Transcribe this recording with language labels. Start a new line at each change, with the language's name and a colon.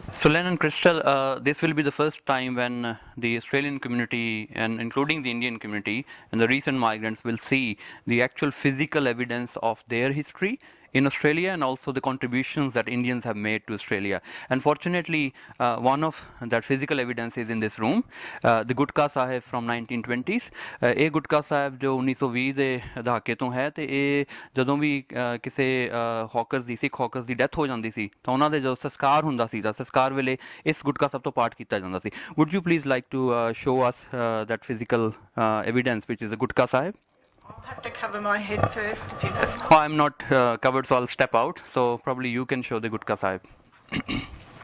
English: So Len and Crystal, this will be the first time when the Australian community, and including the Indian community and the recent migrants, will see the actual physical evidence of their history in Australia and also the contributions that Indians have made to Australia. And fortunately, one of that physical evidence is in this room, the Gutka Sahib from 1920s.
Punjabi: ਇਹ ਗੁਟਕਾ ਸਾਹਿਬ ਜੋ 1920 ਦੇ ਦਹਾਕੇ ਤੋਂ ਹੈ, ਤੇ ਇਹ ਜਦੋਂ ਵੀ ਕਿਸੇ ਹੌਕਰਸ ਦੀ ਸਿੱਖ ਹੌਕਰਸ ਦੀ ਡੈਥ ਹੋ ਜਾਂਦੀ ਸੀ ਤਾਂ ਉਹਨਾਂ ਦੇ ਜਦੋਂ ਸੰਸਕਾਰ ਹੁੰਦਾ ਸੀ ਤਾਂ ਸੰਸਕਾਰ ਵੇਲੇ ਇਸ ਗੁਟਕਾ ਸਾਹਿਬ ਤੋਂ ਪਾਠ ਕੀਤਾ ਜਾਂਦਾ ਸੀ.
English: Would you please like to show us that physical evidence which is the Gutka Sahib? I'll have to cover my head first if you don't. Oh, I'm not covered, so I'll step out. So probably you can show the Gutka Sahib.